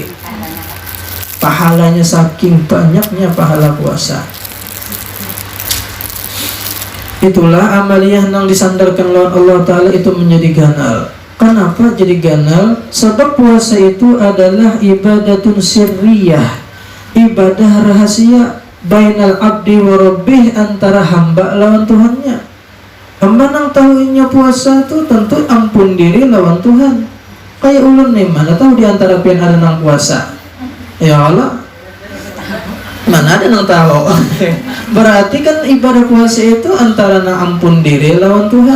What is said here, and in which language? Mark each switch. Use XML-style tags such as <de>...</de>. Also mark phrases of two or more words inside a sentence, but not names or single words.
<bjn>Pahalanya saking banyaknya pahala puasa. Itulah amaliyah yang disandarkan lawan Allah Ta'ala itu menjadi ganal. Kenapa jadi ganal? Sebab puasa itu adalah</bjn> <ar>عبادة سرية,</ar> <bjn>ibadah rahasia</bjn> <ar>بين العبد وربه,</ar> <bjn>antara hamba lawan Tuhannya. Hamba nang tahunya puasa itu tentu ampun diri lawan Tuhan. Kayak ulun nih, mana tahu diantara pian ada nang puasa?</bjn> <ar>يا الله,</ar> <bjn>mana ada nang tahu. Berarti kan ibadah puasa itu antara na ampun diri lawan Tuhan.</bjn>